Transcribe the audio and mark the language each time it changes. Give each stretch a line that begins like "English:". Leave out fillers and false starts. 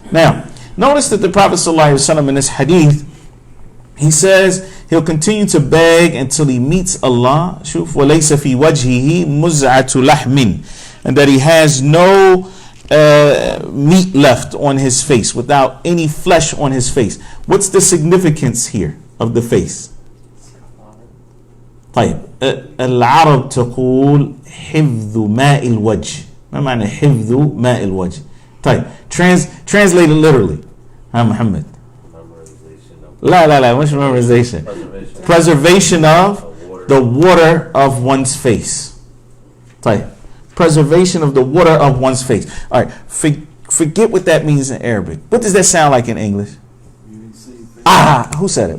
English: Now, notice that the Prophet ﷺ in this hadith, he says he'll continue to beg until he meets Allah.
Arabic: Shuf walaysa fi wajhihi muz'atu lahmin,
English: and that he has no meat left on his face, without any flesh on his face. What's the significance here of the face?
Arabic: طيب العرب تقول حفظ ماء الوجه. ما معنى حفظ ماء الوجه؟ طيب
English: translate it literally. Muhammad. La, what's memorization? Preservation of the water of one's face.
Arabic: طيب.
English: Preservation of the water of one's face. All right, forget what that means in Arabic. What does that sound like in English? Who said it?